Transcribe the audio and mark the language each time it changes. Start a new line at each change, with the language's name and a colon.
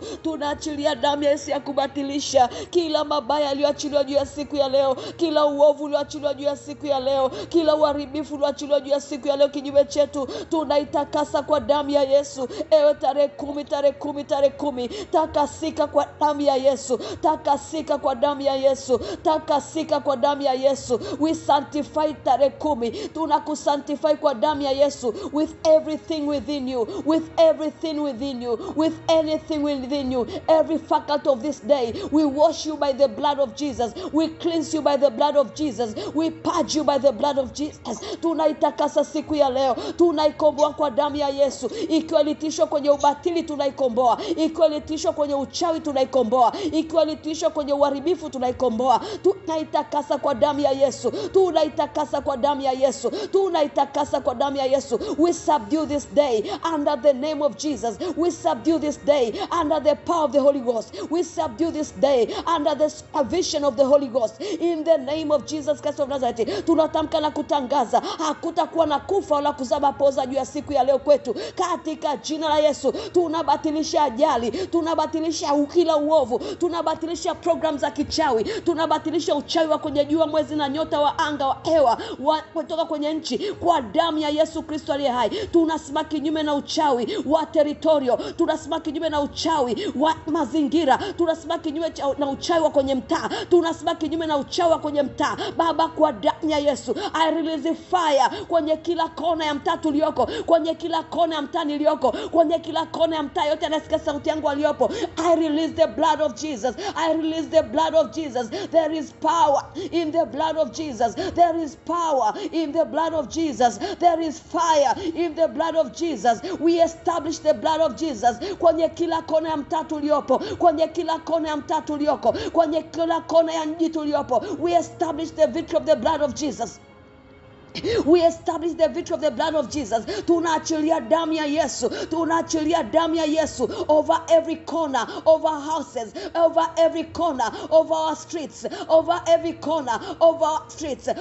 Swahili: Tunaachilia damu ya Yesu ya kubatilisha kila mabaya yaliyoachiliwa juu ya siku ya leo, kila uovu ulioachiliwa juu ya siku ya leo, kila uharibifu ulioachiliwa juu ya siku ya leo kinyume chetu. Tunaitakasa kwa damu ya Yesu. Tarehe 10 takasika kwa damu ya Yesu. Takasika kwa damu ya Yesu. Takasika kwa damu ya Yesu.
English: We sanctify
Swahili: tarehe 10. Tunakusanctify kwa damu ya Yesu,
English: with everything within you, with everything within you, with anything within you, every faculty of this day. We wash you by the blood of Jesus. We cleanse you by the blood of Jesus. We purge you by the blood of Jesus.
Swahili: Tunaitakasa siku ya leo. Tunaikomboa kwa damu ya Yesu. Ikiwa litishwa kwenye ubatili, tunaikomboa. Ikiwa litishwa kwenye uchawi, tunaikomboa. Ikiwa litishwa kwenye uharibifu, tunaikomboa. Tunaitakasa kwa damu ya Yesu. Tunaitakasa kwa damu ya Yesu. Tunaitakasa kwa damu ya Yesu.
English: We subdue this day under the name of Jesus. We subdue this day under the power of the Holy Ghost. We subdue this day under the supervision of the Holy Ghost. In the name of Jesus Christ of Nazareth.
Swahili: Tunatamka na kutangaza hakutakuwa na kufa wala kuzama poza juu ya siku ya leo kwetu, katika jina la Yesu. Tunabatilisha ajali, tunabatilisha kila uovu, tunabatilisha program za kichawi, tunabatilisha uchawi wa kwenye jua, mwezi na na nyota wa anga wa hewa kutoka kwenye nchi kwa damu ya Yesu Kristo aliye hai. Tunasimama kinyume na uchawi wa teritorio, tunasimama kinyume na uchawi wa mazingira, tunasimama kinyume na uchawi wa kwenye mtaa, tunasimama kinyume na uchawi wa kwenye mtaa. Baba, kwa damu ya Yesu,
English: I release fire
Swahili: kwenye kila kona ya mtaa tulioko, kwenye kila kona ya mtaa nilioko, kwenye kila kona ya mtaa yote anasikia sauti yangu aliyopo.
English: I release the blood of Jesus. I release the blood of Jesus. There is power in the blood of Jesus. There is power in the blood of Jesus. There is fire in the blood of Jesus. We establish the blood of Jesus
Swahili: kwenye kila kona ya mtaa tuliopo, kwenye kila kona ya mtaa tulioko, kwenye kila kona ya mji tuliopo.
English: We establish the victory of the blood of Jesus. We establish the victory of the blood of Jesus.
Swahili: Tunaachilia damu ya Yesu.
English: Tunaachilia damu ya Yesu over every corner, over houses, over every corner, over our streets, over every corner, over our streets.